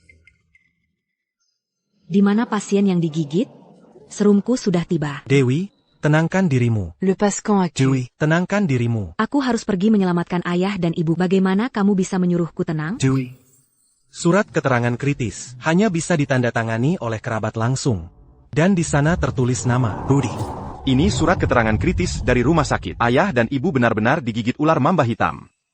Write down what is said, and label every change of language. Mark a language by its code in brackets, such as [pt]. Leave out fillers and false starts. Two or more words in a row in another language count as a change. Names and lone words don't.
[id] Di mana pasien yang digigit? Serumku sudah tiba. Dewi, tenangkan dirimu. Le passe-camp Dewey, tenangkan dirimu. Aku harus pergi menyelamatkan ayah dan ibu. Bagaimana kamu bisa menyuruhku tenang? Dewey. Surat keterangan kritis hanya bisa ditandatangani oleh kerabat langsung. Dan di sana tertulis nama Budi. Ini surat keterangan kritis dari rumah sakit. Ayah dan ibu benar-benar digigit ular mamba hitam.